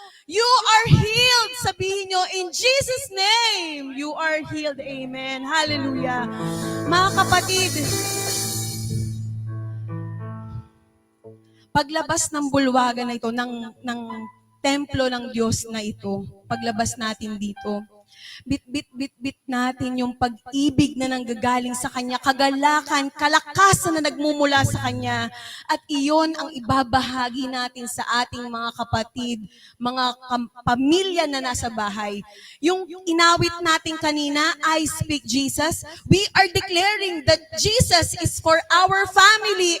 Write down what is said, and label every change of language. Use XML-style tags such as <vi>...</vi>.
<en>You are healed,</en> <tl>sabihin nyo,</tl> <en>in Jesus' name, you are healed. Amen. Hallelujah.</en> <tl>Mga kapatid, paglabas ng bulwagan na ito, ng templo ng Diyos na ito, paglabas natin dito, bit natin yung pag-ibig na nanggagaling sa Kanya, kagalakan, kalakasan na nagmumula sa Kanya, at iyon ang ibabahagi natin sa ating mga kapatid, mga pamilya na nasa bahay. Yung inawit natin kanina,</tl> <en>I speak Jesus, we are declaring that Jesus is for our family.</en>